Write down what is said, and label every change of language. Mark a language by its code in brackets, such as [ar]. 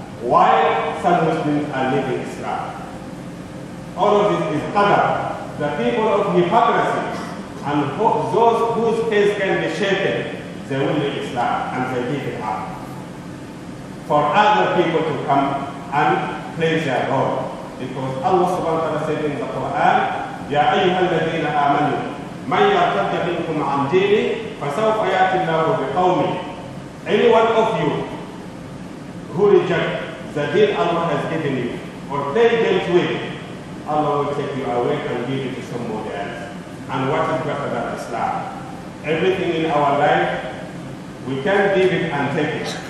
[en] Why some Muslims are leaving Islam? All of this is qadar. The people of hypocrisy and those whose faith can be shaken, they will leave Islam and they give it up. For other people to come and play their role. Because Allah subhanahu wa ta'ala said in the Quran, [ar] يَا أَيُّهَا الَّذِينَ آمَنُوا مَنْ يَرْتَدَّ مِنْكُمْ عَنْ دِينِهِ فَسَوْفَ يَأْتِي اللَّهُ بِقَوْمٍ. [en] Any one of you who reject the deen Allah has given you or play games with, Allah will take you away and give it to somebody else. And what is better than Islam? Everything in our life, we can give it and take it.